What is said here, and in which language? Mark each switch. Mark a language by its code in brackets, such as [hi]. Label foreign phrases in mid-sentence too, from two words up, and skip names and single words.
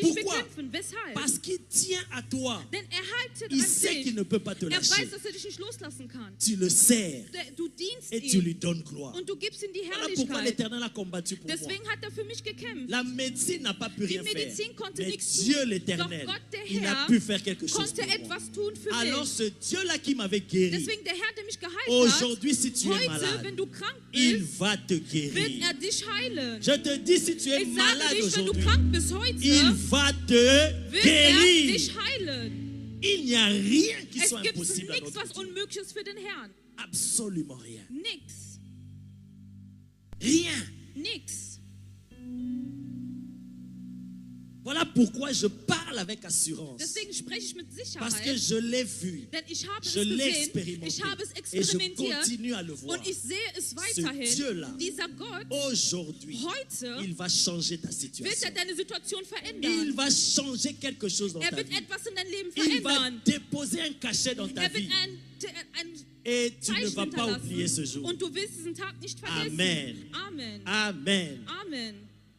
[fr] Pourquoi? [de] bekämpfen. Weshalb? [fr] Parce qu'il tient à toi. [de] Denn er haltet [fr] Il [de] an [fr] sait [de] dich. [fr] qu'il ne peut pas te [de] Er [fr] lâcher. [de] weiß, dass er dich nicht loslassen kann. [fr] Tu le sers [de] Du dienst [fr] et tu lui [de] ihm [fr] donnes gloire. [de] und du gibst ihm die [fr] Voilà pourquoi [de] Herrlichkeit. [fr] l'éternel a combattu pour moi. [de] Deswegen hat er für mich gekämpft. [fr] La médecine n'a pas pu [de] Die [fr] rien faire. [de] Medizin konnte [fr] Mais [de] nichts [fr] Dieu [de] tun. [fr] l'éternel, [de] Doch Gott, der [fr] il a [de] Herr, [fr] pu faire quelque chose [de] konnte [fr] pour moi. [de] etwas tun für [fr] Alors [de] mich. [fr] ce Dieu-là qui m'avait guéri, [de] Deswegen der Herr, der mich geheilt hat, [fr] aujourd'hui si tu es [de] heute, [fr] malade, [de] wenn du krank [fr] il [de] bist, [fr] va te [de] wird [fr] guérir. [de] er dich heilen. [fr] Je te dis, si tu es [de] Ich sage [fr] malade [de] dich, wenn du [fr] aujourd'hui, [de] krank bist heute, [fr] il va te [de] wird er [fr] guérir. [de] dich heilen. [fr] Il n'y a rien qui [de] Es [fr] soit [de] gibt [fr] impossible à [de] nichts, [fr] notre [de] was [fr] Dieu. [de] Unmögliches für den Herrn. [fr] Absolument rien. [de] Nix. [fr] Rien. [de] Nix. [fr] Voilà pourquoi je parle avec assurance. [de] Deswegen spreche ich mit [fr] Parce que [de] Sicherheit. [fr] je l'ai vu. [de] Denn ich habe [fr] Je [de] es [fr] l'ai [de] gesehen, [fr] expérimenté. [de] ich habe es [fr] Et je [de] experimentiert [fr] continue à le voir. [de] und ich sehe es [fr] Ce [de] weiterhin. [fr] Dieu-là, [de] Dieser Gott, [fr] aujourd'hui, [de] heute [fr] il va changer ta [de] wird [fr] situation. [de] er deine Situation [fr] Il [de] verändern. [fr] va changer quelque chose dans [de] Er [fr] ta [de] wird [fr] vie. [de] etwas in dein Leben [fr] Il va [de] verändern. [fr] déposer un cachet dans ta [de] Er wird [fr] vie. [de] ein [fr] Et tu ne [de] Zeichen [fr] vas pas oublier ce [de] hinterlassen [fr] jour. [de] und du wirst diesen Tag nicht vergessen. [fr] Amen. [de] Amen. [fr] Amen. [de] Amen.